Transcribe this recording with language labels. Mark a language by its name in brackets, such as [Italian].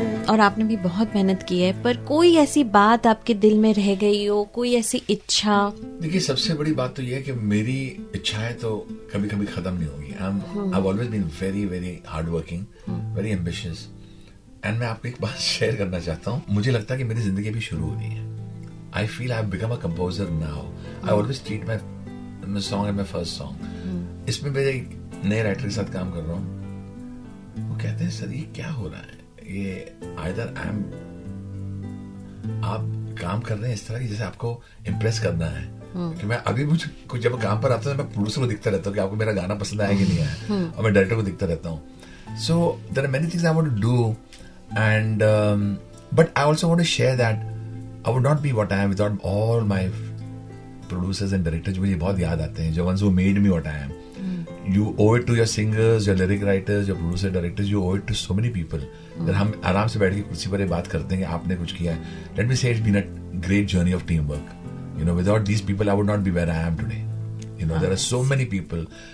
[Hindi] और आपने भी बहुत मेहनत की है, पर कोई ऐसी बात आपके दिल में रह गई हो, कोई ऐसी इच्छा? देखिए सबसे बड़ी बात तो ये है कि मेरी इच्छाएं तो कभी कभी खत्म नहीं होगी. [English] I've always been very very hardworking, very ambitious, and [Hindi] मैं आपको एक बात शेयर करना चाहता हूँ. मुझे लगता है कि मेरी जिंदगी भी शुरू हो रही है. [English] I feel I've become a composer now. I always treat my song as my first song. [Hindi] इसमें मेरे एक नए राइटर के साथ काम कर रहा हूँ. वो कहते हैं सर ये क्या हो रहा है, ये आइदर आप काम कर रहे हैं इस तरह की जैसे आपको इम्प्रेस करना है. कि मैं अभी मुझे कुछ जब काम पर आता है मैं प्रोड्यूसर को दिखता रहता हूँ कि आपको मेरा गाना पसंद आया कि नहीं आया, और मैं डायरेक्टर को दिखता रहता हूँ. [English] So there are many things I want to do, and but I also want to share that I would not be what I am without all my producers and directors. [Hindi] मुझे बहुत याद आते हैं, [English] जो ones who made me what I am. You owe it to your singers, your lyric writers, your producer directors. You owe it to so many people. [Hindi] that हम आराम से बैठ के कुर्सी पर बात करते हैं कि आपने कुछ किया है. [English] Let me say it's been a great journey of teamwork. You know, without these people, I would not be where I am today. You know, there are so many people.